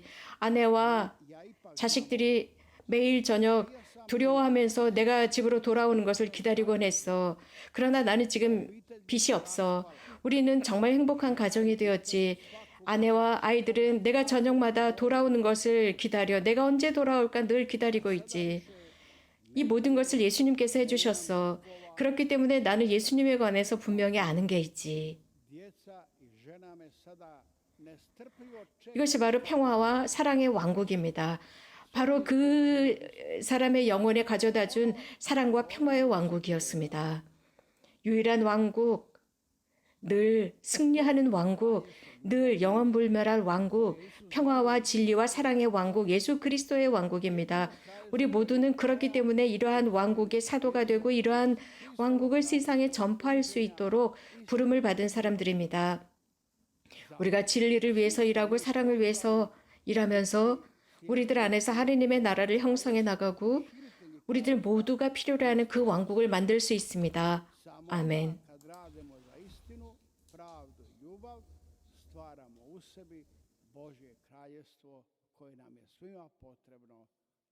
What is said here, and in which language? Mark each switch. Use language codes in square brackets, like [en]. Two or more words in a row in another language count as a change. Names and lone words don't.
[ko] 아내와 [hr] ja ipak [ko] 자식들이 매일 저녁 두려워하면서 내가 집으로 돌아오는 것을 기다리곤 했어. 그러나 나는 지금 빚이 없어. 우리는 정말 행복한 가정이 되었지. 아내와 아이들은 내가 저녁마다 돌아오는 것을 기다려. 내가 언제 돌아올까 늘 기다리고 있지. 이 모든 것을 예수님께서 해주셨어. 그렇기 때문에 나는 예수님에 관해서 분명히 아는 게 있지. [hr] djeca i žena me sada nestrpljivo čekaju [ko] 이것이 바로 평화와 사랑의 왕국입니다. 바로 그 사람의 영혼에 가져다 준 사랑과 평화의 왕국이었습니다. 유일한 왕국, 늘 승리하는 왕국, 늘 영원불멸할 왕국, 평화와 진리와 사랑의 왕국, 예수 그리스도의 왕국입니다. 우리 모두는 그렇기 때문에 이러한 왕국의 사도가 되고 이러한 왕국을 세상에 전파할 수 있도록 부름을 받은 사람들입니다. 우리가 진리를 위해서 일하고 사랑을 위해서 일하면서 우리들 안에서 하느님의 나라를 형성해 나가고 우리들 모두가 필요로 하는 그 왕국을 만들 수 있습니다. 아멘. [hr] Kad radimo za istinu, pravdu i ljubav, stvaramo u sebi Božje kraljevstvo koje nam je svima potrebno.